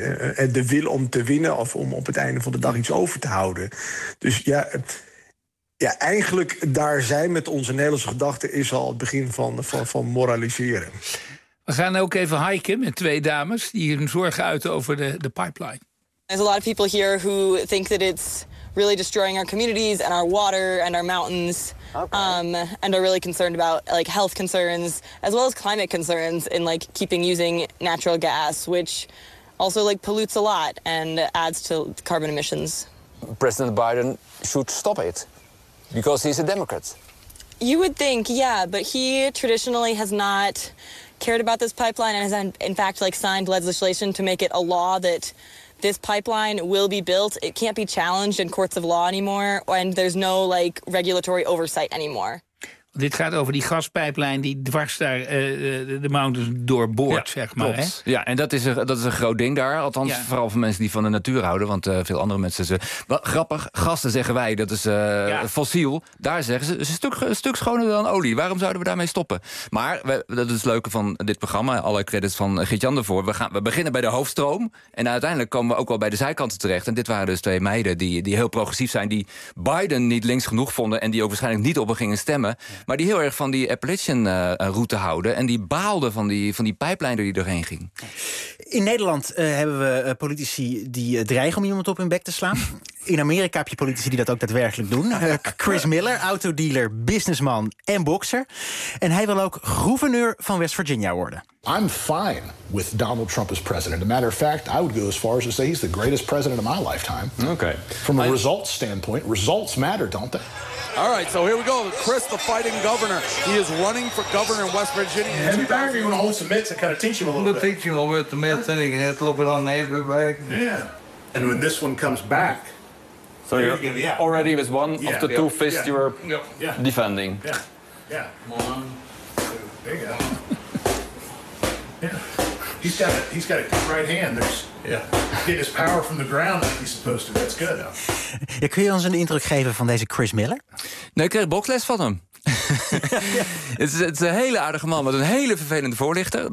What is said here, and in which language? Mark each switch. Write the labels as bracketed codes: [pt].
[nl] En de wil om te winnen of om op het einde van de dag iets over te houden. Dus ja, eigenlijk daar zijn met onze Nederlandse gedachten is al het begin van moraliseren. We gaan ook even hiken met twee dames die hun zorgen uiten over de pipeline. [en] There's a lot of people here who think that it's really destroying our communities and our water and our mountains. Okay. And are really concerned about like health concerns as well as climate concerns in like keeping using natural gas, which also like pollutes a lot and adds to carbon emissions. President Biden should stop it. Because he's a Democrat. You would think, yeah, but he traditionally has not cared about this pipeline and has in fact like signed legislation to make it a law that this pipeline will be built. It can't be challenged in courts of law anymore, and there's no like regulatory oversight anymore. [nl] Dit gaat over die gaspijplijn die dwars daar de mountains doorboort, ja, zeg maar. Klopt. Ja, en dat is een groot ding daar. Althans, ja, vooral voor mensen die van de natuur houden. Want veel andere mensen ze. Wel, grappig, gassen zeggen wij, dat is fossiel. Daar zeggen ze, is een stuk schoner dan olie. Waarom zouden we daarmee stoppen? Maar, dat is het leuke van dit programma. Alle credits van Gert-Jan ervoor. We beginnen bij de hoofdstroom. En uiteindelijk komen we ook wel bij de zijkanten terecht. En dit waren dus twee meiden die heel progressief zijn. Die Biden niet links genoeg vonden. En die ook waarschijnlijk niet op hem gingen stemmen. Maar die heel erg van die Appalachian-route houden. En die baalde van die pijplijn door die doorheen ging. In Nederland hebben we politici die dreigen om iemand op hun bek te slaan. In Amerika heb je politici die dat ook daadwerkelijk doen. Chris Miller, autodealer, businessman en bokser. En hij wil ook gouverneur van West Virginia worden. [en] I'm fine with Donald Trump as president. A matter of fact, I would go as far as to say he's the greatest president of my lifetime. Okay. From a results standpoint, results matter, don't they? All right, so here we go. Chris, the fighting governor. He is running for governor in West Virginia. Have you been able to hold some mitts and kind of teach you a little bit? Teach you a little bit, the mitts, and you can hit a little bit on the edge of the bag. Yeah. And when this one comes back, so you're yeah, already with one yeah, of the yeah, two fists yeah, you were yeah, defending. Yeah. Yeah. One, two, there you go. Yeah, he's got a good right hand. There's getting his power from the ground like he's supposed to. That's good. [nl] Ja, kun je ons een indruk geven van deze Chris Miller? Nee, ik kreeg boksles van hem. Het is een hele aardige man met een hele vervelende voorlichter.